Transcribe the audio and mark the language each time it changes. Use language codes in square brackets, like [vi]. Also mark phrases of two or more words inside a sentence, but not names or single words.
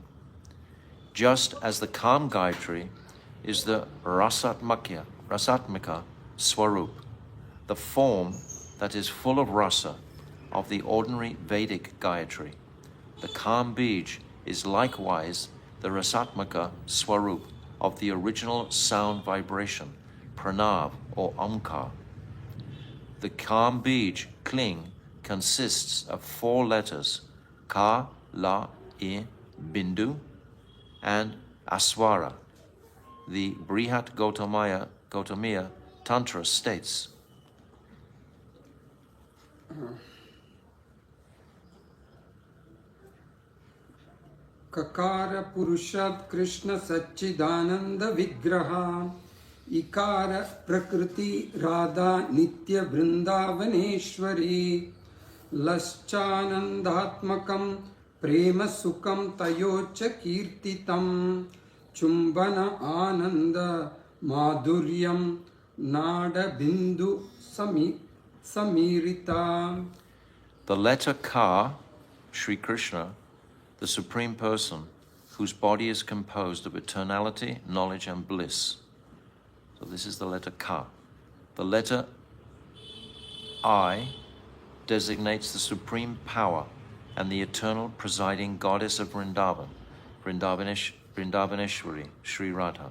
[en] Just as the calm Gayatri is the [sa] रसात्मक स्वरूप, [en] the form that is full of rasa, of the ordinary Vedic Gayatri. The calm Bij is likewise the [sa] रसात्मक स्वरूप [en] of the original sound vibration, pranav or omkar. The calm Bij, Kling, consists of 4 letters, ka, la, I, bindu, and aswara. The Brihat Gautamiya Tantra states, [sa] ककार पुरुषत् कृष्ण सच्चिदानन्द विग्रह इकार प्रकृति राधा नित्य वृन्दावनेश्वरी लश्चानन्दात्मकम् प्रेम सुकम् तयोच कीर्तितम् चुम्बन आनन्द माधुर्यम् नाद बिन्दु समीरित. [en] The letter Ka Sri Krishna, the Supreme Person, whose body is composed of eternality, knowledge, and bliss. So this is the letter Ka. The letter I designates the supreme power and the eternal presiding goddess of Vrindavan, Vrindavaneshwari, Sri Radha.